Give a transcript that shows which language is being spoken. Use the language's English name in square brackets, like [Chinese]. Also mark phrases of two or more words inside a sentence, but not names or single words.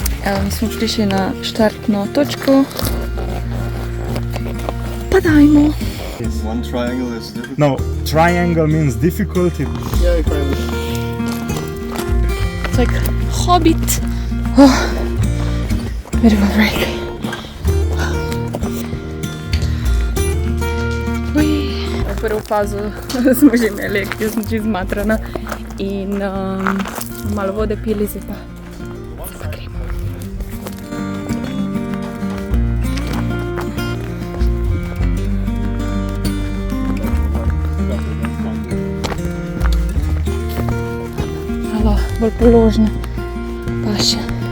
[Slovenian] Evo, mi smo prišli na štartno točko. Pa dajmo. [English] One triangle is difficult. No, triangle means difficulty. Yeah, kind of. It's like Hobbit. Oh, bit of a break. [Slovenian] Prvo fazo smo že imeli, jaz sem čisto zmatrana in malo vode pili, zdaj pa gremo. Malo bolj položne pa še.